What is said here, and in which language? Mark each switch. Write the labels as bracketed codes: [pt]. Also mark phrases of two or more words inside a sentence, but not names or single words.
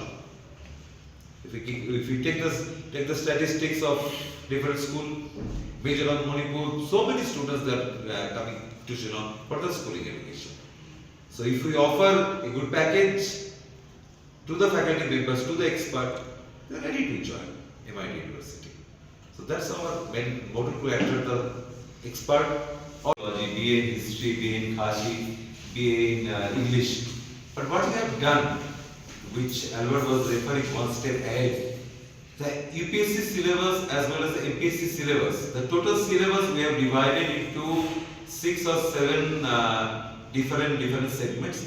[en] If we take the statistics of different schools, Mizoram, Manipur, so many students that are coming to Shillong for the schooling education. So if we offer a good package to the faculty members, to the expert, they are ready to join MIT University. So that's our main motto, to attract the expert. BA in history, BA in Khashi, BA in English. But what we have done, which Albert was referring one step ahead. The UPSC syllabus as well as the MPSC syllabus, the total syllabus we have divided into 6 or 7 different segments.